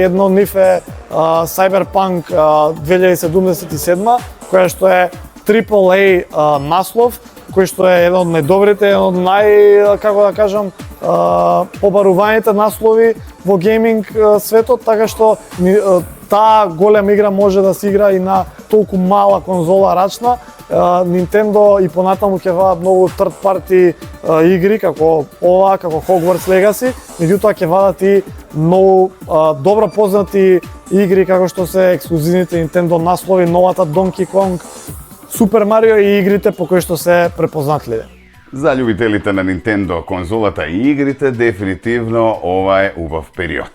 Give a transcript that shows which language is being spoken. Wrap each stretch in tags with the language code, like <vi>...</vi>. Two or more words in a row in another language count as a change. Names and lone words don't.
<mk>Едно од нив е Cyberpunk 2077, која што е AAA наслов, кој што е еден од најдобрите, еден од како да кажам, побаруваните наслови во гейминг светот, така што таа голема игра може да се игра и на толку мала конзола рачна. Nintendo и понатаму ќе вадат многу</mk> <en>third party</en> <mk>игри како ова, како Hogwarts Legacy, меѓутоа ќе вадат и многу добро познати игри како што се ексклузивните Nintendo наслови, новата Donkey Kong, Супер Марио и игрите по кои што се препознатливи. За љубителите на Nintendo конзолата и игрите, дефинитивно ова е убав период.</mk>